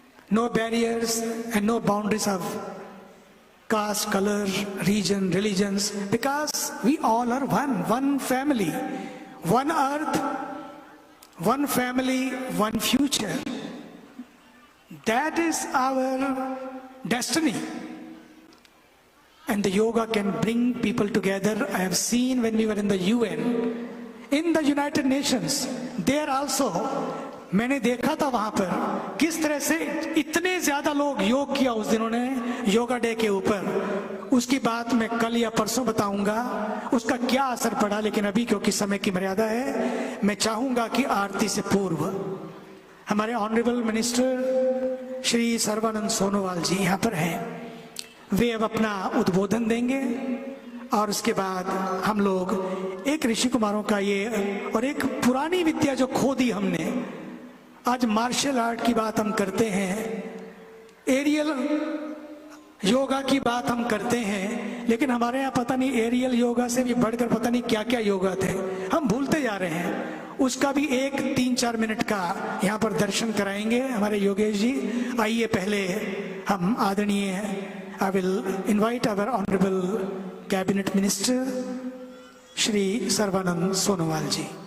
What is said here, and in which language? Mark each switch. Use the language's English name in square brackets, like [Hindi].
[English] No barriers and no boundaries of caste, color, region, religions, because we all are one family, one earth, one family, one future. That is our destiny. And the yoga can bring people together. I have seen when we were in the UN, in the United Nations, there also, [Hindi] मैंने देखा था वहां पर किस तरह से इतने ज्यादा लोग योग किया उस दिनों ने योगा डे के ऊपर। उसकी बात मैं कल या परसों बताऊंगा उसका क्या असर पड़ा, लेकिन अभी क्योंकि समय की मर्यादा है, मैं चाहूंगा कि आरती से पूर्व हमारे ऑनरेबल मिनिस्टर श्री सर्बानंद सोनोवाल जी यहाँ पर हैं, वे अब अपना उद्बोधन देंगे और उसके बाद हम लोग एक ऋषि कुमारों का ये और एक पुरानी विद्या जो खो दी हमने, आज मार्शल आर्ट की बात हम करते हैं, एरियल योगा की बात हम करते हैं, लेकिन हमारे यहाँ पता नहीं एरियल योगा से भी बढ़कर पता नहीं क्या क्या योगा थे, हम भूलते जा रहे हैं। उसका भी एक 3-4 मिनट का यहाँ पर दर्शन कराएंगे हमारे योगेश जी। आइए पहले हम आदरणीय [English] I will invite our Honorable Cabinet Minister, Shri Sarvanand Sonowal ji.